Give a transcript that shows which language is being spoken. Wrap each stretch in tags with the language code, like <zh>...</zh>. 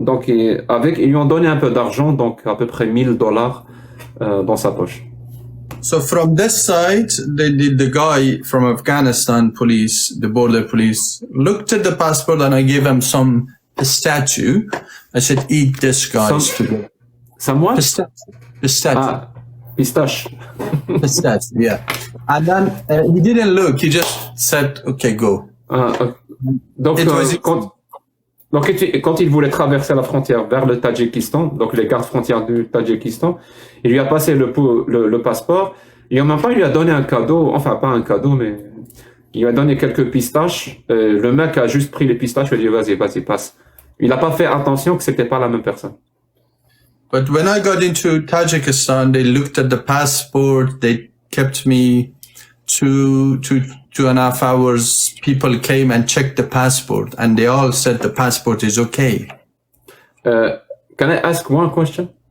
<fr>Donc, ils lui ont donné un peu d'argent, donc à peu près $1,000 dans sa poche.</fr> <en>So from this side, the guy from Afghanistan police, the border police, looked at the passport and I gave him a statue. I said, eat this, guys. Some what? A statue.</en> <fr>Pistache.</fr> <en>Pistache, yeah. And then he didn't look. He just said, "Okay, go."</en> <fr>Donc,</fr> <en>It was-</en> <fr>quand il voulait traverser la frontière vers le Tadjikistan, donc les gardes frontières du Tadjikistan, il lui a passé le passeport. Et en même temps, il lui a donné un cadeau. Enfin, pas un cadeau, mais il lui a donné quelques pistaches. Le mec a juste pris les pistaches et lui a dit, vas-y, passe. Il n'a pas fait attention que c'était pas la même personne.</fr> <en>But when I got into Tajikistan, they looked at the passport. They kept me 2.5 hours. People came and checked the passport, and they all said the passport is okay. Can I ask one question?</en>